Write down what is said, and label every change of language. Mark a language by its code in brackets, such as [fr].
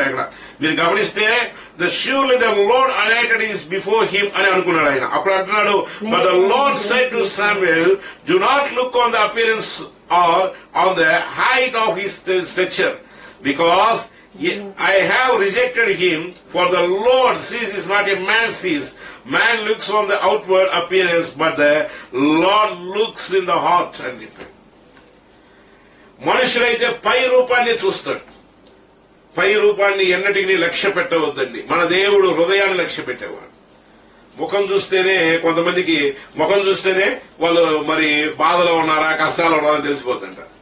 [te] అక్కడ మీరు గమనిస్తే [en] the surely the Lord anointed is before him [te] అని అనుకున్నాడు ఆయన. అప్పుడు అంటున్నాడు, [en] But the Lord said to Samuel, do not look on the appearance or on the height of his structure, because I have rejected him, for the Lord sees is not a man sees. Man looks on the outward appearance, but the Lord looks in the heart. [te] అని చెప్పాడు. మనుషులైతే పై రూపాన్ని చూస్తాడు, పై రూపాన్ని ఎన్నటికి లక్ష్య పెట్టవద్దండి. మన దేవుడు హృదయాన్ని లక్ష్య పెట్టేవాడు. ముఖం చూస్తేనే కొంతమందికి ముఖం చూస్తేనే వాళ్ళు మరి బాధలో ఉన్నారా, కష్టాలు ఉన్నారా తెలిసిపోతుంట.